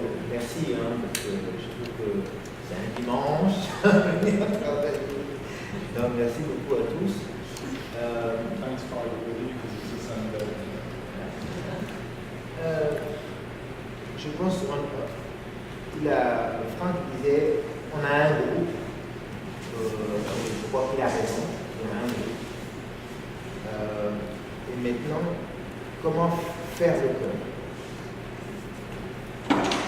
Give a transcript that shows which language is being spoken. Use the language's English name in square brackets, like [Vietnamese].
[French] merci, parce que je trouve que c'est un dimanche. Donc, merci beaucoup à tous. [English] Thanks for everybody because it's a Sunday. [French] Je pense Franck disait on a un groupe, je crois qu'il a raison, on a un groupe. Et maintenant, comment faire le cœur?